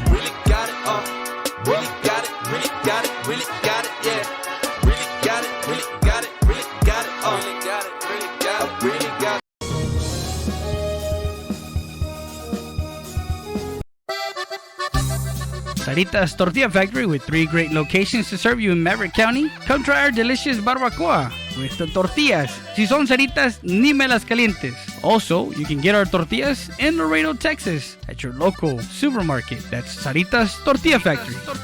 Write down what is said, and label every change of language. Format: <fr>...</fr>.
<en>Really got it, really got it, really got it, really got it, yeah. Really got it, really got it, really got it, really got it. Saritas Tortilla Factory with 3 great locations to serve you in Maverick County. Come try our delicious barbacoa with the tortillas.</en> <es>Si son saritas, ni me las calientes.</es> <en>Also, you can get our tortillas in Laredo, Texas at your local supermarket. That's Saritas Tortilla Factory.</en>